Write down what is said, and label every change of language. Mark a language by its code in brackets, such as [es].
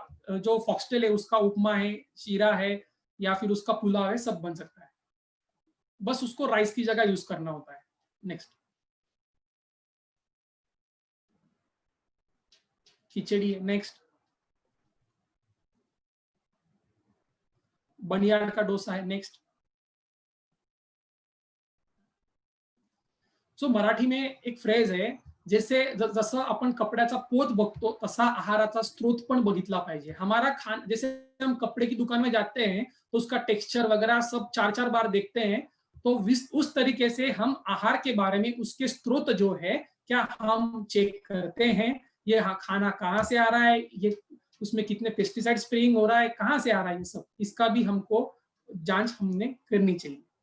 [hi] जो फॉक्सटेल है उसका उपमा है, शीरा है, या फिर उसका पुलाव है, सब बन सकता है, बस उसको राइस की जगह यूज करना होता है। नेक्स्ट, खिचड़ी है, नेक्स्ट बनियाड का डोसा है, नेक्स्ट। सो मराठी में एक फ्रेज [mr] आहे, जसं आपण कपड्याचा पोत बघतो तसा आहाराचा स्रोत पण बघितला पाहिजे। [hi] जैसे हम कपड़े की दुकान में जाते हैं तो उसका टेक्सचर वगैरह सब 4-4 बार देखते हैं, तो उस तरीके से हम आहार के बारे में उसके स्रोत जो है क्या हम चेक करते हैं, ये खाना कहाँ से आ रहा है, ये उसमें कितने पेस्टिसाइड स्प्रेइंग हो रहा है, कहाँ से आ रहा है, ये सब इसका भी हमको जांच हमने करनी चाहिए।